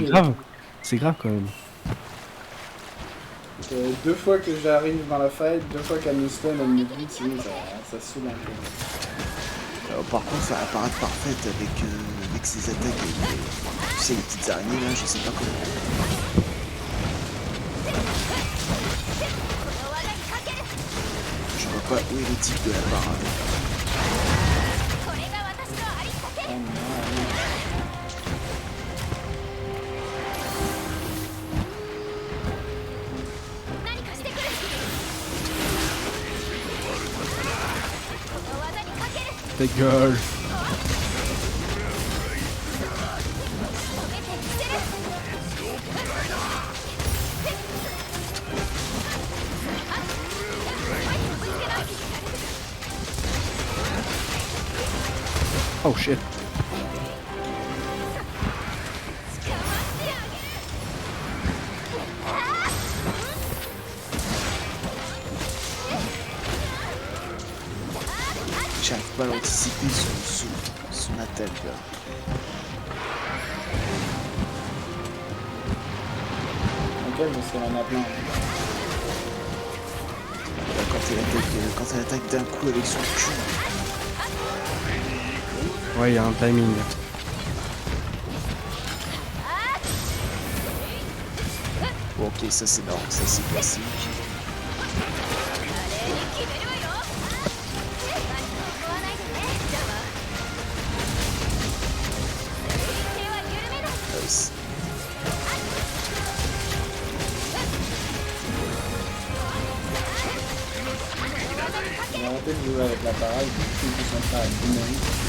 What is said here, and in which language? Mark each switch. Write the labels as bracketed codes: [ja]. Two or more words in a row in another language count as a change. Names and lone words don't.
[fr] grave. C'est grave quand même. Deux fois que j'arrive dans la fight, deux fois qu'elle me stun, elle me bute, sinon ça saoule un peu. Par contre, ça va paraître parfaite avec ses attaques. Tu sais, les petites araignées là, je sais pas comment. [ja] この技にかける [fr] Je vois pas où est le type de la parade. [ja] これが私のありったけ [fr] Oh non, [ja] 何かしてくるこの技にかける [fr] Ta gueule. [ja] 止めてみせるぶつけない [en] Oh shit. [ja] 捕まってあげる [fr] J'arrive pas à anticiper son attaque là. ok, parce qu'elle en a plein. Là, quand elle attaque d'un coup avec son cul. Ouais, il y a un timing. Bon, ok, ça c'est normal, ça c'est classique. [ja] 華麗に決めるわよ何も思わないでねだわ手は緩めない [fr] Nice. On a arrêté de jouer avec la parade, du coup ils sont prêts à dynamique.